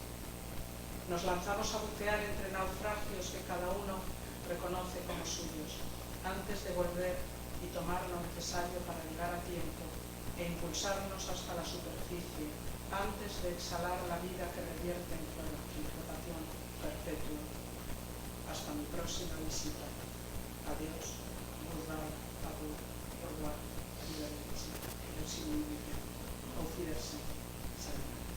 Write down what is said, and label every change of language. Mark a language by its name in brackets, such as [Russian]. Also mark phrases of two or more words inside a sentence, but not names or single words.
[Spanish] Nos lanzamos a bucear entre naufragios que cada uno reconoce como suyos, antes de volver y tomar lo necesario para llegar a tiempo e impulsarnos hasta la superficie, antes de exhalar la vida que revierte en flotación perpetua. Hasta mi próxima visita. Adiós. [French] Goodbye. Abu. Au revoir. [German] Auf Wiedersehen. Auf Wiedersehen.